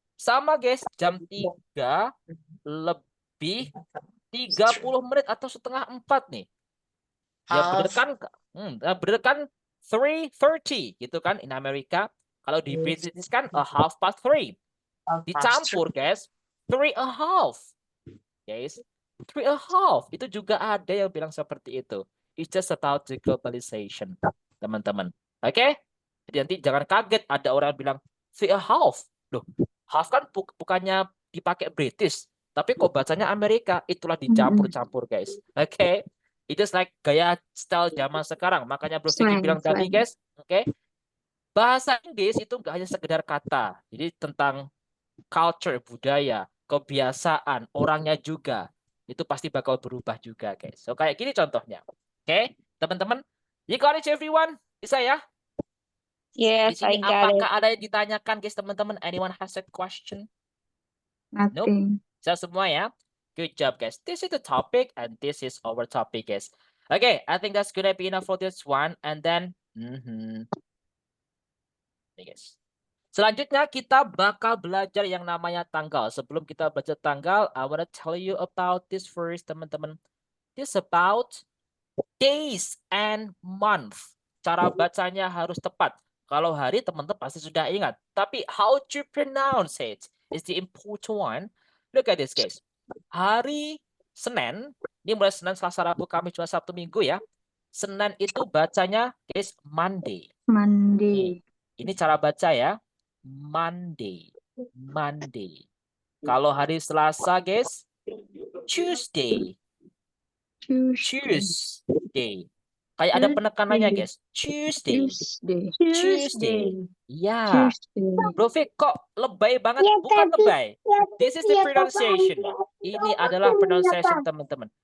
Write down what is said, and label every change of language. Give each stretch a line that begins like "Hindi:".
Indonesian: Sama guys, jam 3:30 atau setengah 4 nih. Ya bener kan? Bener kan 3:30 gitu kan in Amerika. Kalau di British kan 3:30. Dicampur guys. 3:30. Guys, 3:30. Itu juga ada yang bilang seperti itu.
English: It's just about the globalization, teman-teman.
Indonesian: Oke? Jadi nanti jangan kaget ada orang bilang 3:30. Loh, half kan bukannya dipakai British, tapi kok bacanya Amerika. Itulah dicampur-campur, guys. Oke? Itu like gaya style zaman sekarang. Makanya Bro Vicky bilang tadi, guys. Oke? Bahasa Inggris itu nggak hanya sekedar kata. Jadi tentang culture, budaya, kebiasaan, orangnya juga. Itu pasti bakal berubah juga, guys. So, kayak gini contohnya. Oke, teman-teman.
English: You got it, everyone?
Indonesian: Bisa ya? Di
English: Yes,
Indonesian: sini
English: I got it.
Indonesian: apakah ada yang ditanyakan, guys, teman-teman?
English: Anyone has a question? Nothing.
Indonesian: Bisa semua ya? Good job, guys.
English: This is the topic, and this is our topic, guys. Okay, I think that's gonna be enough for this one. And then, Nih, guys.
Indonesian: Selanjutnya kita bakal belajar yang namanya tanggal. Sebelum kita belajar tanggal,
English: I wanna tell you about this first,
Indonesian: teman-teman.
English: This about days and month.
Indonesian: Cara bacanya harus tepat. Kalau hari teman-teman pasti sudah ingat.
English: Tapi how to pronounce it is the important one. Look at this, guys.
Indonesian: Hari Senin, ini mulai Senin, Selasa, Rabu, Kamis, Jumat, Sabtu, Minggu ya. Senin itu bacanya, guys, Monday.
English: Monday.
Indonesian: Ini cara baca ya. Monday. Monday. Kalau hari Selasa, guys, Tuesday. Tuesday. Kayak ada penekanannya, guys. Tuesday.
English: Tuesday. Ya. Tuesday.
Indonesian: Bro Vic, kok lebay banget? Bukan lebay.
English: This is the pronunciation.
Indonesian: Ini adalah pronunciation, teman-teman.